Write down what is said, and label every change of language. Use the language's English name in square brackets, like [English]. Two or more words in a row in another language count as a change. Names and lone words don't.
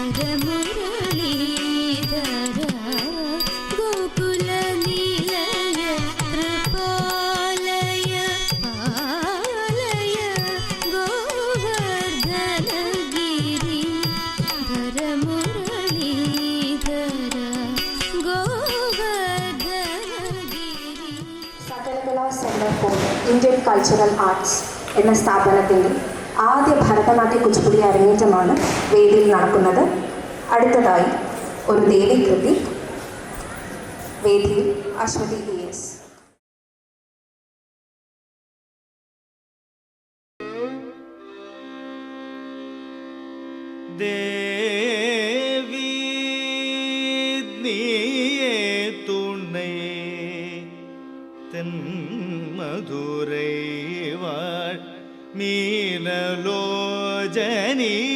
[Sanskrit] मुरलीधर गोकुल निलय कृपालय पालय गोवर्धन गिरि धर मुरलीधर गोवर्धन गिरि [Malayalam] സകലകലാ സെന്റർ ഫോർ ഇന്ത്യൻ കൾച്ചറൽ ആർട്സ് എന്ന സ്ഥാപനത്തിൻ്റെ ആദ്യ ഭരതനാട്യ കുച്ചിപ്പുടി അരങ്ങേറ്റമാണ് വേദിയിൽ നടക്കുന്നത്. അടുത്തതായി ഒരു ദേവീകൃതി. വേദിയിൽ അശ്വതി ES. [Tamil] தேவி நீயே துணை தென் மதுரை வாழ் மீனலோஜனி